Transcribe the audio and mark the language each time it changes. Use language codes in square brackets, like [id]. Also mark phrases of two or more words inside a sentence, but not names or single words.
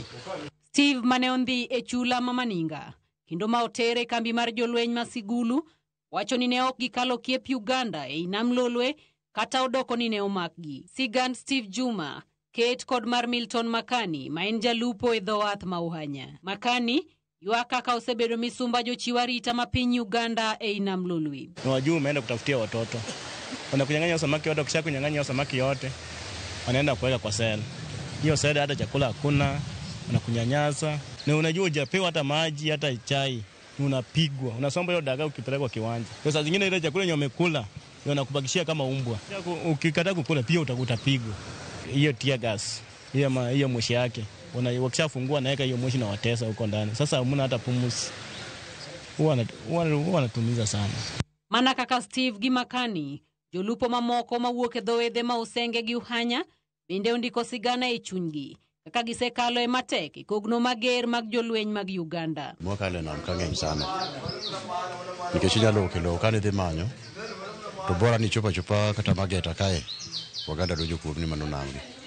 [luo] Steve mane ondhi e chula mamaninga, kendo ma otere kambi mar jolweny ma Sigulu, wacho ni ne ok gikalo kiep Uganda e nam Lolwe, kata odoko ni ne omakgi. Sigand Steve Juma, Kate kod mar Milton Makani, ma en jalupo e dho wath ma Uhanya. Makani, ywak kaka osebedo misumba jochiw arita ma piny Uganda e nam Lolwe. [sw] Wajua umeenda kutafutia watoto. Wanakunyang'anya samaki yote, kisha kunyang'anya samaki yote, wanaenda kuweka kwa sel. Hiyo sel hata chakula hakuna, wanakunyanyasa. Na unajua hujapewa hata maji, hata chai. Unapigwa. Unasomba hiyo dagaa ukipelekwa kiwanja. Kwa saa zingine ile chakula yenye umekula, wanakubakishia kama umbwa. Ukikataa kukula pia utapigwa. Hiyo [en] tear gas, [sw] hiyo moshi yake. Wakishafungua naweka hiyo moshi na watesa huko ndani. Sasa hamna hata pumuzi. Huwa wanatumiza sana. [luo] Mana kaka Steve Gimakani, jolupo mamoko mawuok e dho wedhe ma Usenge gi Uhanya, bende ondiko sigana e chunygi, kaka gisekalo e matek e kogno mager mag jolweny mag Uganda. Mwakale nam kang'eny sana. Nikech inyalo kelo kane dhi manyo, to bora ni chupa kata mageta kae, Uganda dojo kuom ni mano namgi.